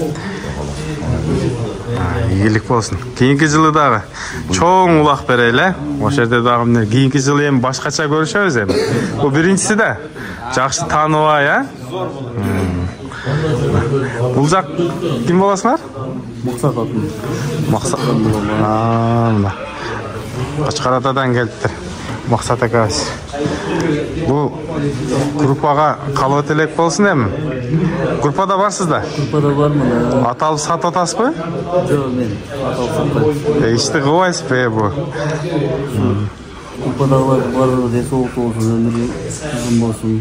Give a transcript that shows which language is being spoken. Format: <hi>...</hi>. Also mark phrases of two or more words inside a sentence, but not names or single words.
<ky>Ийгилик болсун. Кийинки жылы дагы чоң улак берели. Ошол жерде дагы мына кийинки жылы эми башкача көрүшөбүз эми. Бул биринчиси да. Жакшы тааныбай, а? Бул жак ким болосуңар? Мақсат атым. Мақсат. Мына. Качкаратадан келиптир. Мақсат акабыз. Бул группага калоо тилек болсун эми. Группада барсыз да? Группада бармын. Ат алып сатып атасызбы? Жок, мен ат алып сатпайм. Ишти кылбайсызбы бу? Группада бар денсаулык болсун, өмүрү uzun болсун.</ky>